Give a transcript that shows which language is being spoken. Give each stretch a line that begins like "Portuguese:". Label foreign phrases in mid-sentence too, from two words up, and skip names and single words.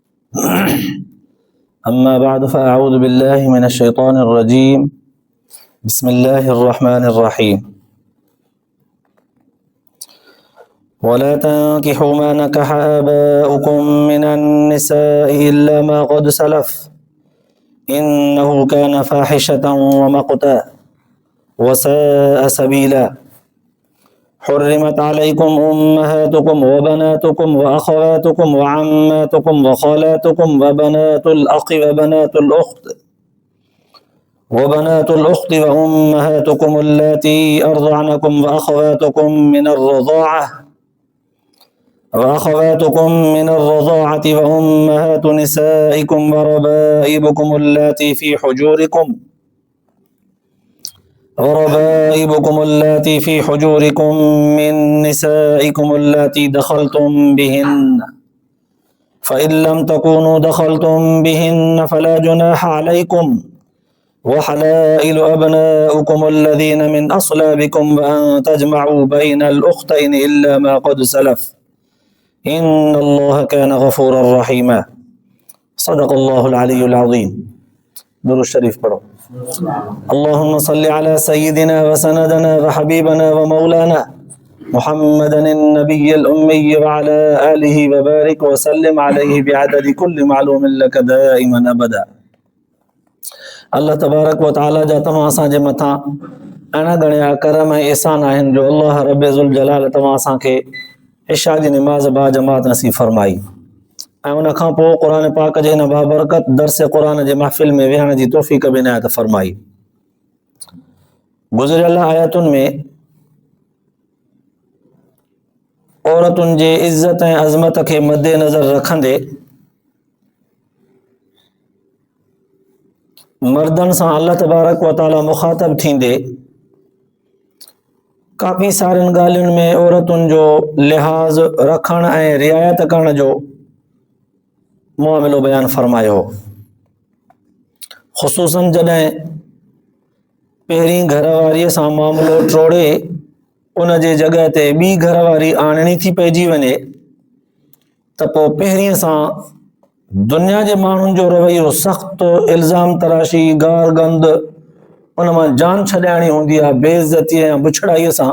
Arabic: أما بعد فأعوذ بالله من الشيطان الرجيم بسم الله الرحمن الرحيم ولا تنكحوا ما نكح آباؤكم من النساء إلا ما قد سلف إنه كان فاحشة ومقتا وساء سبيلا حرمت عليكم أمهاتكم وبناتكم وأخواتكم وعماتكم وخالاتكم وبنات الأخ و بنات الأخت وأمهاتكم اللاتي أرضعنكم وأخواتكم من الرضاعة وأمهات نسائكم وربائبكم اللاتي في حجوركم من نسائكم اللاتي دخلتم بهن فإن لم تكونوا دخلتم بهن فلا جناح عليكم وحلائل أبنائكم الذين من أصلابكم وأن تجمعوا بين الأختين إلا ما قد سلف إن الله كان غفورا رحيما. صدق الله العلي العظيم.
Sindhi: दुरूद शरीफ पढ़ो।
Arabic: اللهم صل على سيدنا وسندنا وحبيبنا ومولانا محمد النبي الأمي وعلى آله وبارك وسلم عليه بعدد كل معلوم لك دائما أبدا.
Sindhi: अल्लाह तबारक व तआला जा तमां असांजे मथां अहिड़ा घणा करम ऐं एहसान आहिनि जो अल्लाह रब्बे ज़ुल जलाल तमां असांखे इशा जी निमाज़ बा जमात नसीब फरमाई ऐं उन खां पोइ क़ुरान पाक जे हिन बाबरकत दर्स क़ुरान जे महफ़िल में विहण जी तौफ़ीक़ बि इनायत फरमाई। गुज़िरियल आयतुनि में औरतुनि जे इज़्ज़त ऐं अज़मत खे मद्देनज़र रखंदे मर्दनि सां अल्लाह तबारक व तआला मुख़ातब थींदे काफ़ी सारियुनि ॻाल्हियुनि में औरतुनि जो लिहाज़ रखण ऐं रिआयत करण जो मुआमिलो बयान फरमायो। ख़ुसूसन जॾहिं पहिरीं घरवारीअ सां मामिलो टोड़े उन जे जॻह ते ॿी घरवारी आणणी थी पइजी वञे त पोइ पहिरीं सां दुनिया जे माण्हुनि जो रवैयो सख़्तु इल्ज़ाम तराशी गार गंद उन मां जान छॾाइणी हूंदी आहे बेइज़्ज़तीअ ऐं बुछड़ाईअ सां।